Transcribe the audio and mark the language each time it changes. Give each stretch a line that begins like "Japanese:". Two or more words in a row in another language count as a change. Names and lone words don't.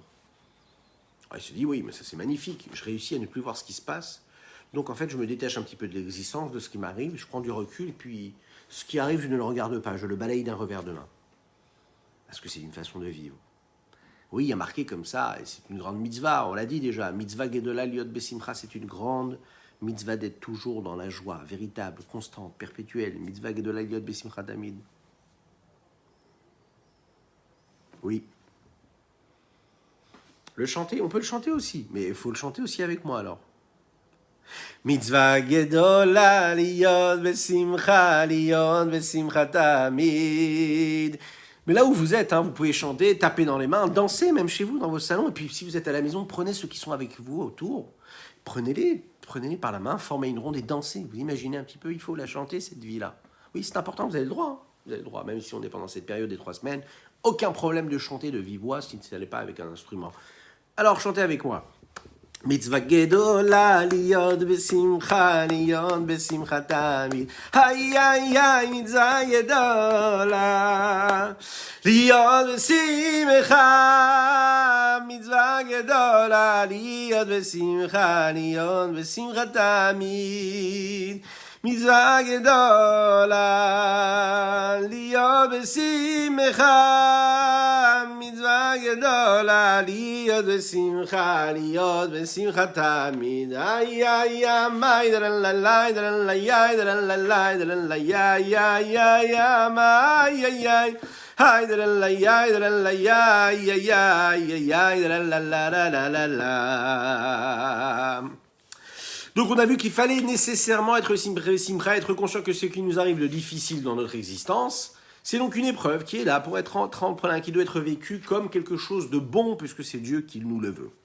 French: Alors, il se dit, oui, mais ça c'est magnifique, je réussis à ne plus voir ce qui se passe, donc en fait je me détache un petit peu de l'existence, de ce qui m'arrive, je prends du recul, et puis ce qui arrive, je ne le regarde pas, je le balaye d'un revers de main. Parce que c'est une façon de vivre. Oui, il y a marqué comme ça, et c'est une grande mitzvah, on l'a dit déjà,
Hebrew: מצוה גדולה להיות בשמחה,
French: c'est une grande mitzvah d'être toujours dans la joie, véritable, constante, perpétuelle,
Hebrew: מצוה גדולה להיות בשמחה תמיד. Oui.
French: Le chanter, on peut le chanter aussi, mais il faut le chanter aussi avec moi alors.
Hebrew: מצוה גדולה להיות בשמחה תמיד.
French: Mais là où vous êtes, vous pouvez chanter, taper dans les mains, danser même chez vous, dans vos salons. Et puis si vous êtes à la maison, prenez ceux qui sont avec vous autour, prenez-les par la main, formez une ronde et dansez. Vous imaginez un petit peu, il faut la chanter cette vie-là. Oui, c'est important, vous avez le droit. Vous avez le droit, même si on est pendant cette période des 3 semaines. Aucun problème de chanter de vive voix si ce n'est pas avec un instrument. Alors, chantez avec moi.
Hebrew: מצוה גדולה להיות בשמחה תמיד. Hay hay hay מצוה גדולה להיות בשמחה. מצוה גדולה להיות בשמחה תמיד. מצוה גדולה להיות בשמחה. מצוה גדולה להיות בשמחה תמיד. Ay ay ay may dran la la dran la ya dran la la dran la ya ya ya ya may ay ay ay dran la ya ya ya ya ya dran la la la la la.
French: Donc on a vu qu'il fallait nécessairement être simcha, être conscient que ce qui nous arrive de difficile dans notre existence, c'est donc une épreuve qui est là pour être tremplin, qui doit être vécue comme quelque chose de bon, puisque c'est Dieu qui nous le veut.